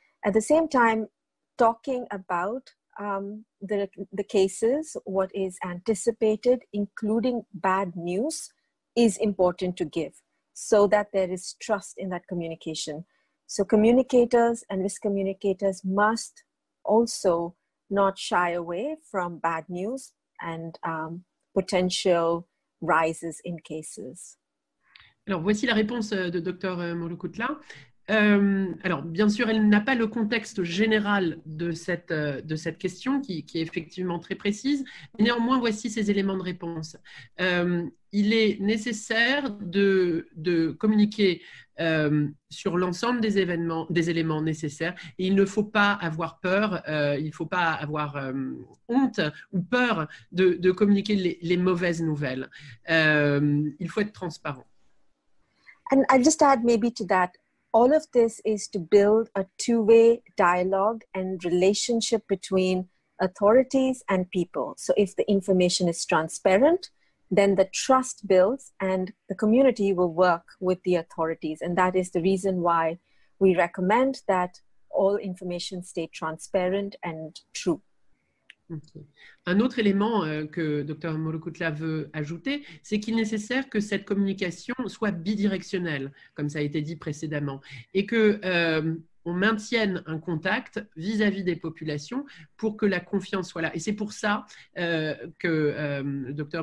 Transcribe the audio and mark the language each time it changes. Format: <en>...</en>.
<en>At the same time, talking about the cases, what is anticipated, including bad news, is important to give so that there is trust in that communication. So communicators and risk communicators must also not shy away from bad news and potential rises in cases.</en> <fr>Alors, voici la réponse de Dr. Morukutla. Alors, bien sûr, elle n'a pas le contexte général de cette question qui est effectivement très précise. Mais néanmoins, voici ces éléments de réponse. Il est nécessaire de communiquer sur l'ensemble des éléments nécessaires. Et il ne faut pas avoir peur, il ne faut pas avoir honte ou peur de communiquer les mauvaises nouvelles. Il faut être transparent.</fr> <en>And I'll just add maybe to that, all of this is to build a two-way dialogue and relationship between authorities and people. So if the information is transparent, then the trust builds and the community will work with the authorities. And that is the reason why we recommend that all information stay transparent and true.</en> <fr>Okay. Un autre élément que Dr. Morukutla veut ajouter, c'est qu'il est nécessaire que cette communication soit bidirectionnelle, comme ça a été dit précédemment, et que on maintienne un contact vis-à-vis des populations pour que la confiance soit là. Et c'est pour ça que Dr.</fr>